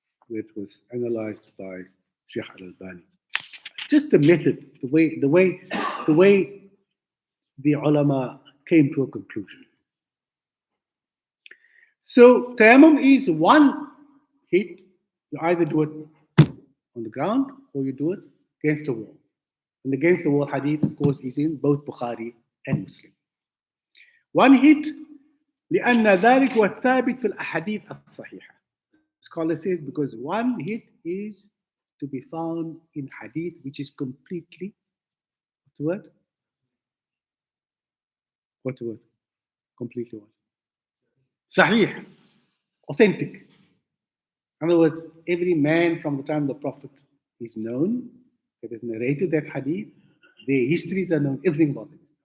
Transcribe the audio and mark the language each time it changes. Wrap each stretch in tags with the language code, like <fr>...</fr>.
<en>It was analyzed by Sheikh Al-Albani. Just the method, the way the ulama came to a conclusion. So tayammum is one hit. You either do it on the ground or you do it against the wall. And against the wall hadith, of course, is in both Bukhari and Muslim. One hit,</en> <ar>لأن ذلك هو الثابت في الأحاديث الصحيحة.</ar> <en>Scholar says because one hit is to be found in hadith which is completely, what's the word? Completely what? Sahih, authentic. In other words, every man from the time the Prophet is known, that has narrated that hadith, their histories are known, everything about it.</en>